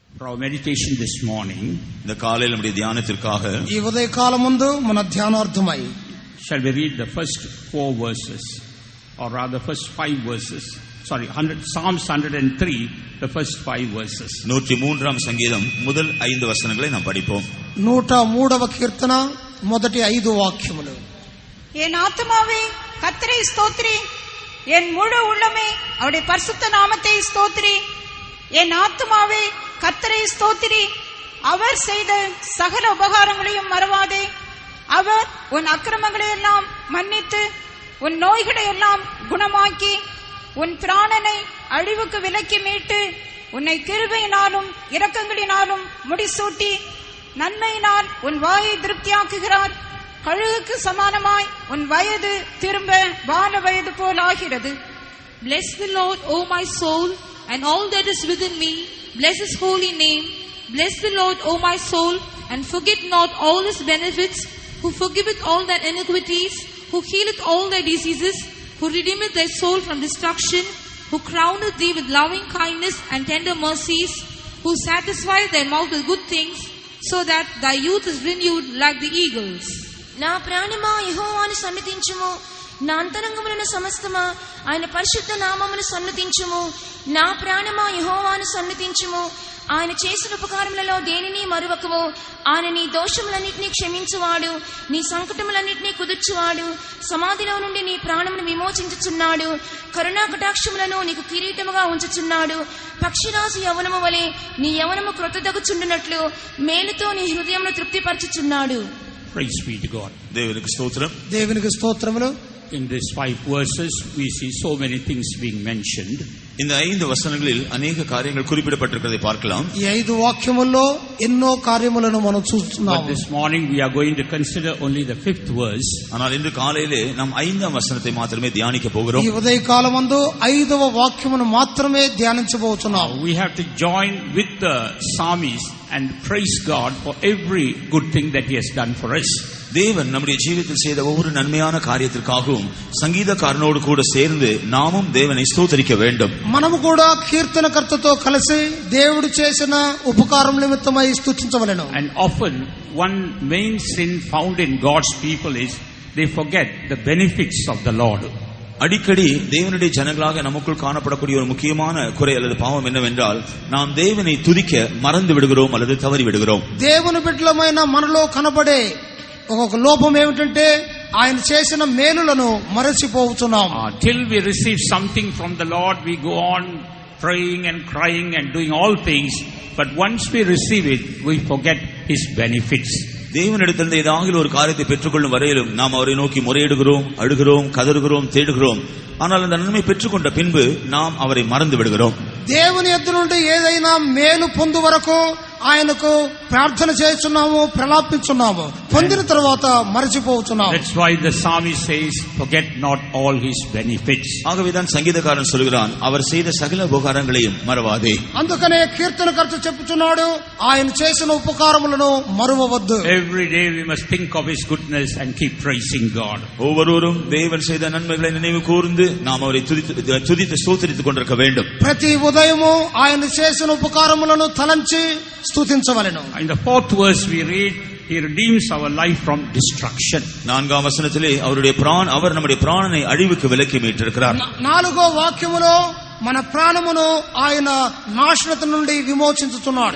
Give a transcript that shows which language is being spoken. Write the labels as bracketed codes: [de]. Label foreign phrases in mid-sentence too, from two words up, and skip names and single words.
[en] our meditation this morning, [ta] இந்த காலையில் நம்முடைய தியானத்திற்காக [te] ఈ ఉదయ కాలమందు మన ధ్యానార్థమై [en] shall we read the first 4 verses, or rather first 5 verses. Sorry, Psalms 103, the first 5 verses. [ta] 103ஆம் சங்கீதம் முதல் 5 வசனங்களை நாம் படிப்போம். [te] 103వ కీర్తన మొదటి 5 వాక్యములు. [ta] என் ஆத்துமாவே கர்த்தரை ஸ்தோத்திரி, என் முழு உள்ளமே அவருடைய பரிசுத்த நாமத்தை ஸ்தோத்திரி. என் ஆத்துமாவே கர்த்தரை ஸ்தோத்திரி, அவர் செய்த சகல உபகாரங்களையும் மறவாதே. அவர் உன் அக்கிரமங்களை எல்லாம் மன்னித்து உன் நோய்களை எல்லாம் குணமாக்கி உன் பிராணனை அழிவுக்கு விலக்கி மீட்டு உன்னை கிருபையினாலும் இரக்கங்களினாலும் முடிசூட்டி நன்மையினால் உன் வாயை திருப்தியாக்குகிறார். கழுகுக்கு சமானமாய் உன் வயது திரும்ப வான வயது போல் ஆகிறது. [en] Bless the Lord, O my soul, and all that is within me. Bless His holy name. Bless the Lord, O my soul, and forget not all His benefits, who forgiveth all thy iniquities, who healeth all thy diseases, who redeemeth thy soul from destruction, who crowneth thee with loving kindness and tender mercies, who satisfieth thy mouth with good things, so that thy youth is renewed like the eagles. [te] నా ప్రాణమా యెహోవాను సన్నిధించుము, నా అంతరంగములను సమస్తమా ఆయన పరిశుద్ధ నామమును సన్నిధించుము. నా ప్రాణమా యెహోవాను సన్నిధించుము, ఆయన చేసిన ఉపకారములలో దేనిని మరువకము. ఆయన నీ దోషములన్నిటినీ క్షమించువాడు, నీ సంకటములన్నిటినీ కుదుర్చువాడు, సమాధిలో నుండి నీ ప్రాణమును విమోచించుచున్నాడు, కరుణా కటాక్షములను నీకు కిరీటముగా ఉంచుచున్నాడు. పక్షిరాజు యవనము వలె నీ యవనము క్రొత్తదగుచుండునట్లు మేలుతో నీ హృదయమును తృప్తిపరచుచున్నాడు. [en] Praise be to God. [ta] தேவனுக்கு ஸ்தோத்திரம். [te] దేవునికి స్తోత్రములు. [en] In these 5 verses we see so many things being mentioned. [ta] இந்த 5 வசனங்களில் अनेक காரியங்கள் குறிப்பிடப்பட்டிருக்கிறதை பார்க்கலாம். [te] ఈ 5 వాక్యముల్లో ఎన్నో కార్యములను మనం చూస్తున్నాము. [en] But this morning we are going to consider only the 5th verse. [ta] ஆனால் இன்று காலையிலே நாம் 5ஆம் வசனத்தை மாத்திரமே தியானிக்க போகிறோம். [te] ఈ ఉదయ కాలమందు 5వ వాక్యమును మాత్రమే ధ్యానించబోతున్నాము. [en] We have to join with the psalmist and praise God for every good thing that He has done for us. [ta] தேவன் நம்முடைய ஜீவிதத்தில் செய்த ஒவ்வொரு நன்மையான காரியத்திற்காகவும் சங்கீதக்காரனோடு கூட சேர்ந்து நாமும் தேவனை ஸ்தோத்திரிக்க வேண்டும். [te] మనము కూడా కీర్తనకర్తతో కలిసి దేవుడు చేసిన ఉపకారం నిమిత్తమై స్తుతించవలెను. [en] And often one main sin found in God's people is they forget the benefits of the Lord. [ta] அடிக்கடி தேவனுடைய ஜனங்களாக நமக்குள் காணப்படக்கூடிய ஒரு முக்கியமான குறை அல்லது பாவம் என்னவென்றால் நாம் தேவனை துதிக்க மறந்து விடுகிறோம் அல்லது தவறி விடுகிறோம். [te] దేవుని బిడ్డలమైన మనలో కనబడే ఒక లోపం ఏమిటంటే ఆయన చేసిన మేలులను మరచిపోతున్నాం. [en] Till we receive something from the Lord, we go on praying and crying and doing all things, but once we receive it, we forget His benefits. [ta] தேவனிடத்திலிருந்து ஏதாவது ஒரு காரியத்தை பெற்றுக்கொள்ளும் வரையிலும் நாம் அவரை நோக்கி முறையிடுகிறோம், அழுகிறோம், கதறுகிறோம், தேடுகிறோம். ஆனால் அந்த நன்மை பெற்றுக்கொண்ட பின்பு நாம் அவரை மறந்து விடுகிறோம். [te] దేవుని యొద్ద నుండి ఏదైనా మేలు పొందు వరకు ఆయనకు ప్రార్థన చేస్తున్నాము, ప్రలాపించున్నాము, పొందిన తర్వాత మరచిపోతున్నాము. [en] That's why the psalmist says, forget not all His benefits. [ta] ஆகவேதான் சங்கீதக்காரன் சொல்கிறான், அவர் செய்த சகல உபகாரங்களையும் மறவாதே. [te] అందుకనే కీర్తనకర్త చెప్పుచున్నాడు, ఆయన చేసిన ఉపకారములను మరువవద్దు. [en] Every day we must think of His goodness and keep praising God. [ta] ஒவ்வொருவரும் தேவன் செய்த நன்மைகளை நினைவு கூர்ந்து நாம் அவரை துதித்து ஸ்தோத்திரித்துக் கொண்டிருக்க வேண்டும். [te] ప్రతి ఉదయము ఆయన చేసిన ఉపకారములను తలంచి స్తుతించవలెను. [en] In the 4th verse we read, He redeems our life from destruction. [ta] 4ஆம் வசனத்திலே அவர் நம்முடைய பிராணனை அழிவுக்கு விலக்கி மீட்டிருக்கிறார். [te] 4వ వాక్యములో మన ప్రాణమును ఆయన నాశనత నుండి విమోచించుతున్నాడు.